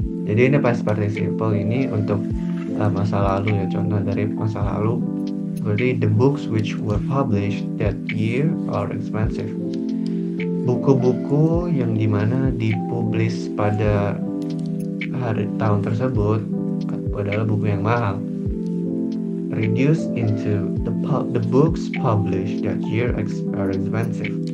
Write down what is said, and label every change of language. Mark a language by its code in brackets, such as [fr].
[id] Jadi ini past participle ini untuk masa lalu ya, contoh dari masa lalu. Berarti [en] the books which were published that year are expensive. [id] Buku-buku yang dimana dipublish pada tahun tersebut adalah buku yang mahal. [en] Reduced into the books published that year are expensive.